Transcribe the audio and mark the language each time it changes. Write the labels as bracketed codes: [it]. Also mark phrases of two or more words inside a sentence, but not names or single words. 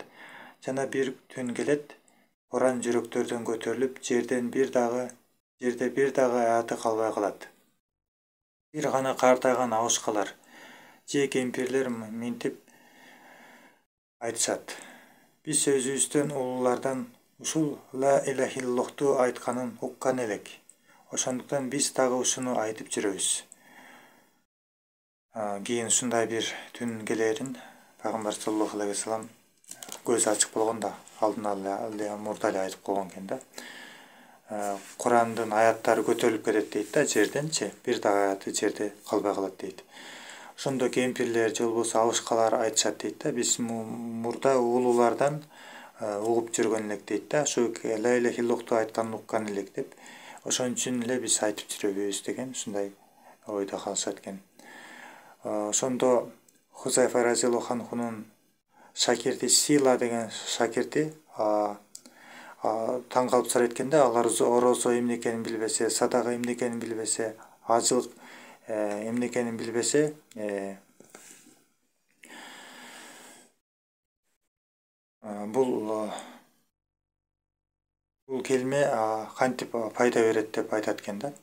[ky] Жана бир түн келет, Куран жүрөктөрдөн көтөрүлүп, жерде бир дагы аяты калбай калат. Бир гана картайган абышкалар же кемпирлер минтип айтышат: биз өзүбүздөн улуулардан ушул [ar] لا إله إلا الله [ky] айтканын уккан элек. Ошондуктан биз дагы ушуну айтып жүрөбүз. Кийин ушундай бир түн келерин пайгамбар [ar] صلى الله عليه وسلم [ky] көзү ачык болгондо алдын ала мурда эле айтып койгон экен да. Курандын аяттары көтөрүлүп кетет дейт да жерденчи, бир дагы аяты жерде калбай калат дейт. Ошондо кемпирлер же болбосо абышкалар айтышат дейт да, биз мурда улуулардан угуп жүргөн элек дейт да, ушу [ar] لا إله إلا الله [ky] айтканын уккан элек деп, ошон үчүн эле биз айтып жүрөбүз деген ушундай ойдо калышат экен. Ошондо Хузайфа [ar] رضي الله عنه [ky] шакирти Сила деген шакирти таң калып сурайт экен да, алар орозо эмне экенин билбесе, садака эмне экенин билбесе, ажылык эмне экенин билбесе, бул келме кантип пайда берет деп айтат экен да.